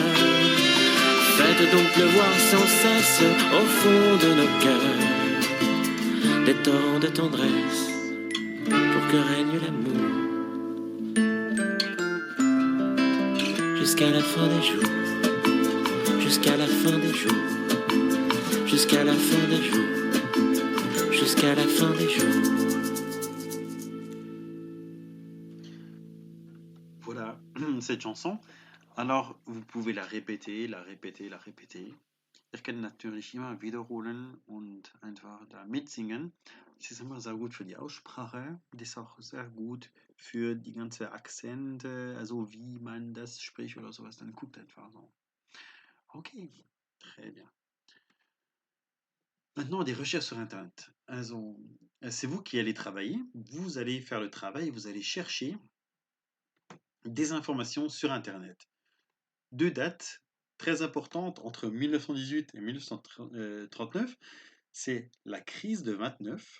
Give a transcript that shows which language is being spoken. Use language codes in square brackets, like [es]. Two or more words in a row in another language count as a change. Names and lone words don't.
[fr] Faites donc pleuvoir sans cesse au fond de nos cœurs des torrents de tendresse pour que règne l'amour jusqu'à la fin des jours, jusqu'à la fin des jours, jusqu'à la fin des jours, jusqu'à la fin des jours. Voilà cette chanson. Alors, vous pouvez la répéter, la répéter, la répéter. [de] Ihr könnt natürlich immer wiederholen und einfach da mitsingen. Das ist immer sehr gut für die Aussprache. Das ist auch sehr gut für die ganze Akzente, also wie man das spricht oder sowas. Dann guckt einfach so. [fr] Okay, très bien. Maintenant, des recherches sur Internet. Also, c'est vous qui allez travailler. Vous allez faire le travail, vous allez chercher des informations sur Internet. Deux dates très importantes entre 1918 et 1939, c'est la crise de 29.